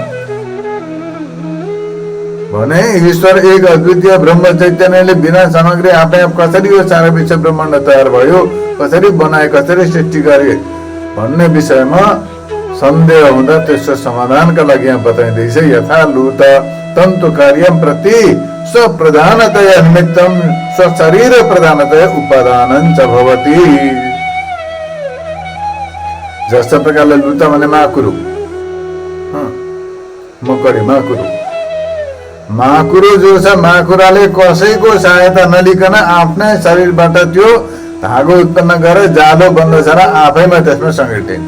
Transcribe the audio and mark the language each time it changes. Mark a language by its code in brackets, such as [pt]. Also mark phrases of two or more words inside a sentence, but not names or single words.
[ne] भने ईश्वर एक अद्वितीय ब्रह्म चैतन्यले बिना सामग्री आफै आफ कसरी यो सारा विश्व ब्रह्माण्ड तयार भयो, कसरी बनाए, कसरी सृष्टि गरे भन्ने विषयमा सन्देह हुँदा त्यसको समाधानका लागि यहाँ बताइँदैछ। [sa] यथा लूत तन्तु कार्यम प्रति स्वप्रधानतया निमित्तम स्वशरीर प्रधानतया उपादानं च भवति। [ne] जस्तो प्रकारले लूत भने माकुरो, मकडी माकुरो, माकुरो जो छ, माकुराले कसैको सहायता नलिकन आफ्नै शरीरबाट त्यो धागो उत्पन्न गरेर जालो बन्दछ र आफैमा त्यसमा समेटिन्छ।